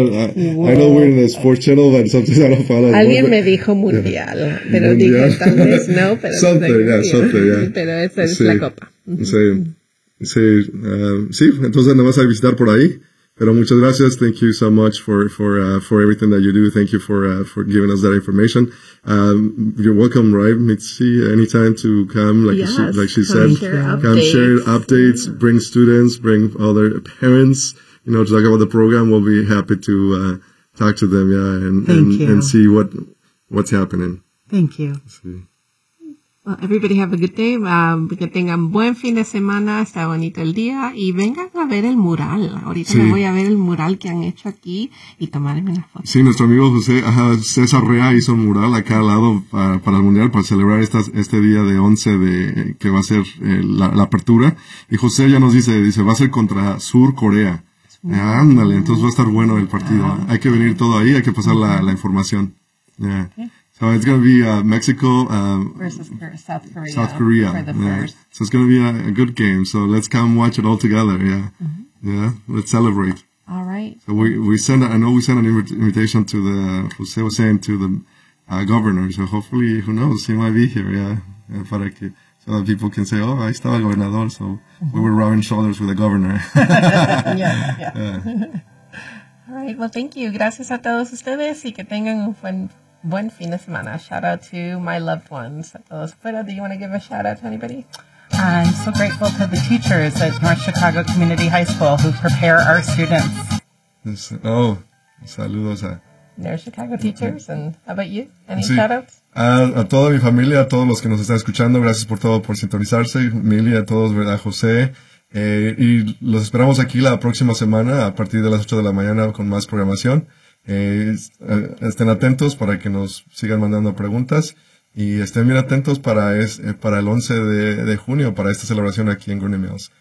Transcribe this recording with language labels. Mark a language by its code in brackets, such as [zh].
[en] I know we're in the sports channel, but something's out of order. [es] Alguien me dijo mundial, pero dije tal vez no, pero [en] something, [es] pero esa es la copa. Sí, entonces nos vas a visitar por ahí. Pero muchas gracias, [en] thank you so much for everything that you do. Thank you for giving us that information. You're welcome, right, Mitzi? Anytime to come, like she said, come share updates, bring students, bring other parents. You know, to talk about the program, we'll be happy to talk to them, yeah, and see what's happening. Thank you. Sí. Well, everybody have a good day. [es] Que tengan buen fin de semana, está bonito el día, y vengan a ver el mural. Ahorita sí. Me voy a ver el mural que han hecho aquí y tomarme una foto. Sí, nuestro amigo José, César Rea hizo un mural acá al lado para el mundial, para celebrar este día de 11 de que va a ser la apertura. Y José ya nos dice, va a ser contra Sur Corea. Ándale, entonces va a estar bueno el partido. Hay que venir todo ahí, hay que pasar la información. [en] Yeah. Okay. So it's going to be Mexico versus South Korea for the first. So it's going to be a good game. So let's come watch it all together. Yeah. Mm-hmm. Yeah. Let's celebrate. All right. So we sent an invitation to the Jose was saying to the governor. So hopefully, who knows, he might be here. Yeah. [es] Para que. [en] So that people can say, oh, [es] ahí estaba el gobernador, [en] so we were rubbing shoulders with the governor. Yeah. All right, well, thank you. [es] Gracias a todos ustedes y que tengan un buen fin de semana. [en] Shout out to my loved ones. [es] A todos. [en] Pero, do you want to give a shout out to anybody? I'm so grateful to the teachers at North Chicago Community High School who prepare our students. [es] Oh, saludos a [en] North Chicago teachers. And how about you? Any shout outs? [es] A toda mi familia, a todos los que nos están escuchando, gracias por todo, por sintonizarse. Mili, a todos, ¿verdad, José? Y los esperamos aquí la próxima semana a partir de las 8 de la mañana con más programación. Estén atentos para que nos sigan mandando preguntas y estén bien atentos para el 11 de junio, para esta celebración aquí en Green Mills.